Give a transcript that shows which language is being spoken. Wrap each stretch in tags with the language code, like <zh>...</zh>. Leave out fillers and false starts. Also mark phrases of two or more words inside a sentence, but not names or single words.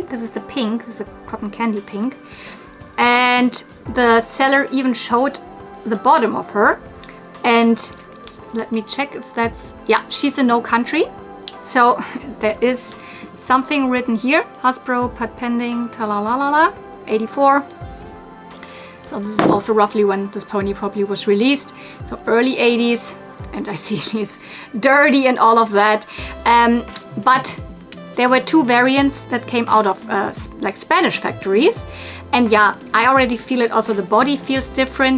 <en>This is the pink. This is a cotton candy pink. And the seller even showed the bottom of her. And let me check if that's, yeah, she's a no country. So there is something written here. Hasbro, Pat Pending, ta-la-la-la-la, 84. So this is also roughly when this pony probably was released. So early 80s. And I see she's dirty and all of that. But there were 2 variants that came out of Spanish factories. And yeah, I already feel it. Also, the body feels different.</en>